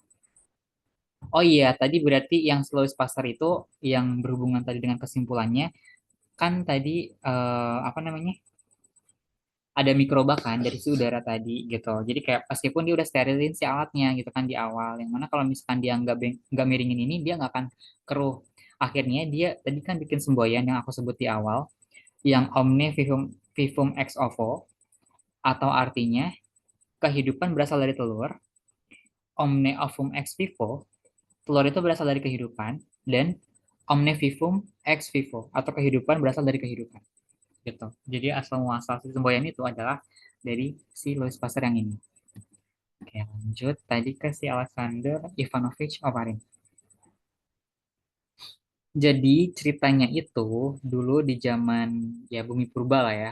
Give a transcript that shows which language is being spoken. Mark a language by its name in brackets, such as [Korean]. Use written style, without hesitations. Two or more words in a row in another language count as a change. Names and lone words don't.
[Indonesian] Oh iya, tadi berarti yang slow pastor itu yang berhubungan tadi dengan kesimpulannya kan tadi apa namanya? Ada mikroba kan dari si udara tadi gitu. Jadi kayak meskipun dia udah sterilin si alatnya gitu kan di awal, yang mana kalau misalkan dia nggak miringin ini dia nggak akan keruh. Akhirnya dia tadi kan bikin semboyan yang aku sebut di awal, yang [Latin] omne vivum vivum ex ovo, [Indonesian] atau artinya kehidupan berasal dari telur. [Latin] Omne ovum ex vivo, [Indonesian] telur itu berasal dari kehidupan, dan [Latin] omne vivum ex vivo [Indonesian] atau kehidupan berasal dari kehidupan gitu. Jadi asal muasal si semboyan itu adalah dari si Louis Pasteur yang ini. Oke, lanjut tadi ke si Alexander Ivanovich Oparin. Jadi ceritanya itu dulu di zaman ya bumi purba lah ya.